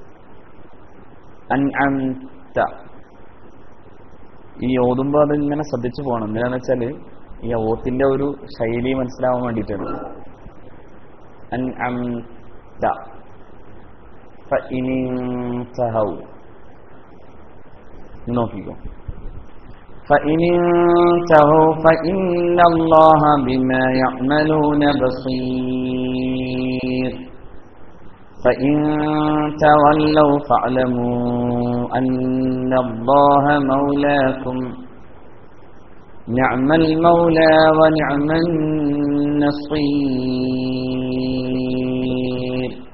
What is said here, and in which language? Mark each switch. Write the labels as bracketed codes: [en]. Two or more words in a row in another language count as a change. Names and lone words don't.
[ml] ഈ ഓതുമ്പോൾ അത് ഇങ്ങനെ ശ്രദ്ധിച്ചു പോകണം. എന്താണെന്ന് വെച്ചാൽ ഈ ഓത്തിന്റെ ഒരു ശൈലി മനസ്സിലാവാൻ വേണ്ടിയിട്ടാണ്. നോക്കിക്കോ. [ar] فإن انتهوا فإن الله بما يعملون بصير فإن تولوا فاعلموا أن الله مولاكم نعم المولى ونعم النصير